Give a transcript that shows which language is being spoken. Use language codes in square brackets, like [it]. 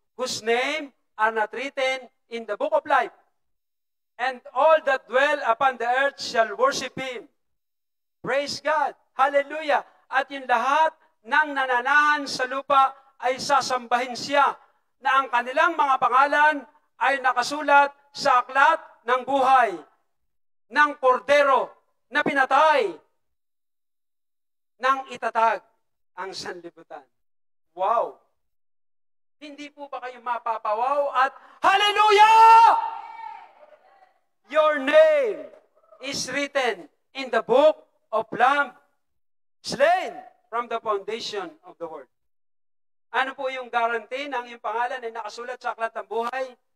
[en] Whose name are not written in the book of life. And all that dwell upon the earth shall worship Him. Praise God. Hallelujah. [tl] At yung lahat ng nananahan sa lupa ay sasambahin siya na ang kanilang mga pangalan ay nakasulat sa aklat ng buhay ng kordero na pinatay nang itatag ang sanlibutan. Wow! Hindi po ba kayo mapapawaw at hallelujah! [en] Your name is written in the book of Lamb, slain from the foundation of the world. [tl] Ano po yung guarantee ng iyong pangalan ay nakasulat sa aklat ng buhay?